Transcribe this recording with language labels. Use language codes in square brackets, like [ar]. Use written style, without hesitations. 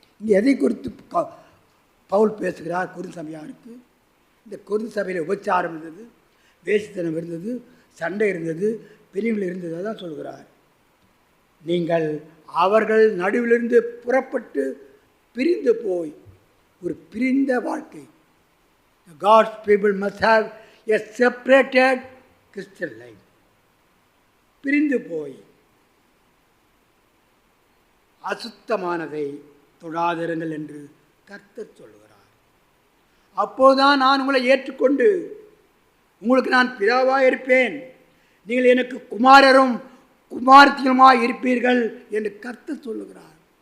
[ta] இங்கே எதை குறித்து பவுல் பேசுகிறார்? கொரிந்து சபையாருக்கு. இந்த கொரிந்து சபையில் உபச்சாரம் இருந்தது, வேசித்தனம் இருந்தது, சண்டை இருந்தது, பிரிவுகள் இருந்தது. அதான் சொல்கிறார், நீங்கள் அவர்கள் நடுவிலிருந்து புறப்பட்டு பிரிந்து போய் ஒரு பிரிந்த வாழ்க்கை. [en] God's people must have a separated Christian life. [ta] பிரிந்து போய் அசுத்தமானதை தொடாதிருங்கள் என்று கர்த்தர் சொல்கிறார். அப்போதுதான் நான் உங்களை ஏற்றுக்கொண்டு உங்களுக்கு நான் பிதாவாக இருப்பேன், நீங்கள் எனக்கு குமாரரும் குமாரத்தியுமாய் இருப்பீர்கள் என்று கர்த்தர் சொல்லுகிறார்.